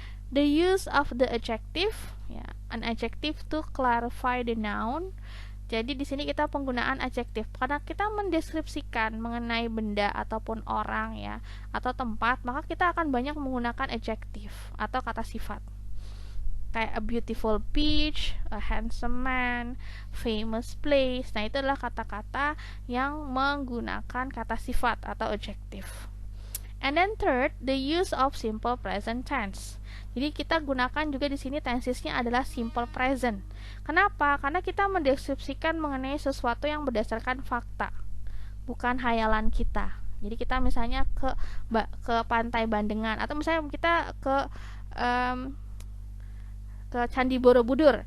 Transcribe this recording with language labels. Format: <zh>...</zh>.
<en>The use of the adjective ya, an adjective to clarify the noun.</en> <id>Jadi di sini kita penggunaan adjektif karena kita mendeskripsikan mengenai benda ataupun orang ya atau tempat, maka kita akan banyak menggunakan adjektif atau kata sifat.</id> <en>Kayak a beautiful beach, a handsome man, famous place.</en> <id>Nah, itu adalah kata-kata yang menggunakan kata sifat atau adjektif.</id> <en>And then third, the use of simple present tense.</en> <id>Jadi kita gunakan juga di sini tensesnya adalah simple present. Kenapa? Karena kita mendeskripsikan mengenai sesuatu yang berdasarkan fakta, bukan hayalan kita. Jadi kita misalnya ke Pantai Bandengan, atau misalnya kita ke Candi Borobudur.</id>